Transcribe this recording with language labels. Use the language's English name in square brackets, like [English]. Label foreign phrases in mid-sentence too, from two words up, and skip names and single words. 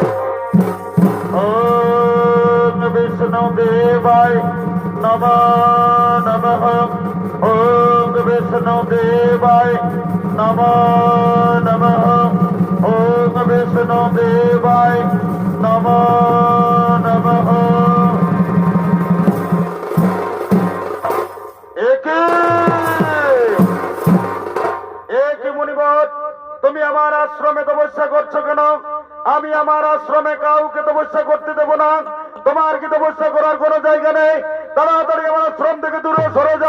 [Sanskrit] ওম বিষ্ণু দেবায় নমঃ নমঃ ওম বিষ্ণু দেবায় নমো নমঃ। ওম বিষ্ণুদেবায় নমো নমঃ। [Bangla] একই মুনিবর, তুমি আমার আশ্রমে তপস্যা করছো কেন? আমি আমার আশ্রমে কাউকে তপস্যা করতে দেবো না। তোমার কি তপস্যা করার কোনো জায়গা নেই? তাড়াতাড়ি আমার আশ্রম থেকে দূরে সরে যাও।